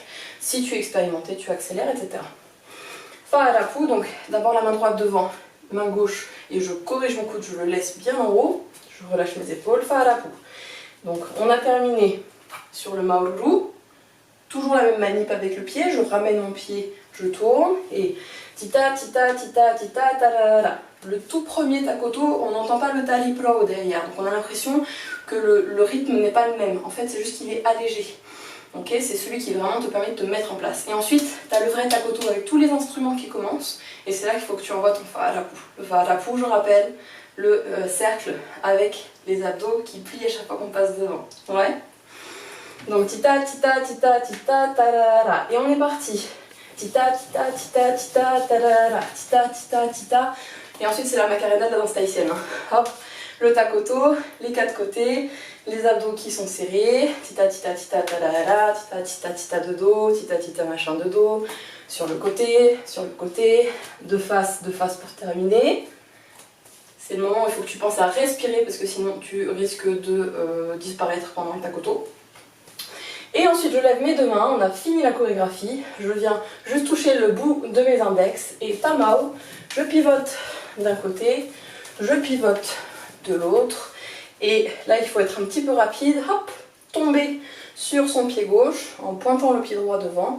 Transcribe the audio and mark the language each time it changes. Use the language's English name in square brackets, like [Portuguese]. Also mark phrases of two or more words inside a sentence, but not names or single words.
[French] Si tu es expérimenté, tu accélères, etc. Whārapu, donc d'abord la main droite devant, main gauche, et je corrige mon coude, je le laisse bien en haut. Je relâche mes épaules, whārapu. Donc on a terminé sur le maoru. Toujours la même manip avec le pied, je ramène mon pied, je tourne, et tita tita tita tita tarara. Le tout premier takoto, on n'entend pas le talipro derrière, donc on a l'impression que le rythme n'est pas le même. En fait, c'est juste qu'il est allégé. Okay, c'est celui qui vraiment te permet de te mettre en place. Et ensuite, tu as le vrai takoto avec tous les instruments qui commencent, et c'est là qu'il faut que tu envoies ton whārapu. Le whārapu, je rappelle, le cercle avec les abdos qui plient à chaque fois qu'on passe devant. Ouais. Donc tita tita tita tita tarara. Et on est parti. Tita tita tita tita tarara. Tita tita tita. Et ensuite c'est la macarena de la danse tahitienne. Hop, le takoto, les 4 côtés, les abdos qui sont serrés. Tita tita tita tarara. Tita tita tita de dos. Tita tita machin de dos. Sur le côté, de face pour terminer. C'est le moment où il faut que tu penses à respirer parce que sinon tu risques de disparaître pendant le takoto. Et ensuite je lève mes 2 mains, on a fini la chorégraphie, je viens juste toucher le bout de mes index et tamao, je pivote d'un côté, je pivote de l'autre et là il faut être un petit peu rapide, hop, tomber sur son pied gauche en pointant le pied droit devant.